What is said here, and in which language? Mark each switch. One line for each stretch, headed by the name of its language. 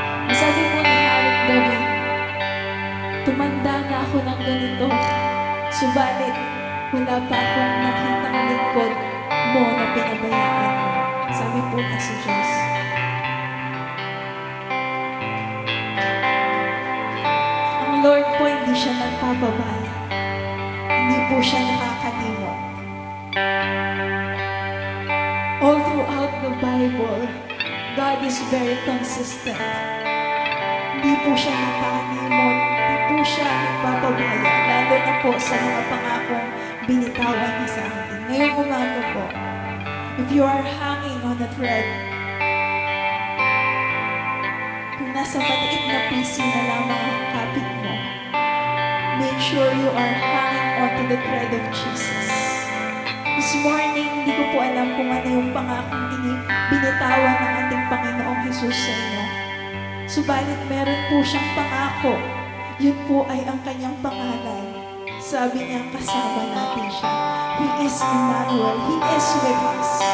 Filipino: Sabi po ni Haring David, tumanda na ako ng ganito, subalit wala pa akong nakitang lingkod mo na pinabayaan mo. Sabi po niya sa Diyos. Ang Lord po hindi siya nagpapabaya. Hindi po siya nakakalimot.
English: All throughout the Bible, God is very consistent.
Filipino: Hindi po siya nakalimot. Hindi po siya nagpapabaya. Lalo na po sa mga pangakong binitawan niya sa atin. Ngayong umaga po,
English: if you are hanging on a thread,
Filipino: kung nasa maliit na piso na lamang ang kapit mo,
English: make sure you are hanging onto the thread of Jesus. This morning,
Filipino: hindi ko po alam kung ano yung pangakong binitawan ng ating Panginoong Jesus sa inyo. Subalit meron po siyang pangako. Yun po ay ang kanyang pangalan. Sabi niya, kasama natin siya.
English: He is Emmanuel. He is with us.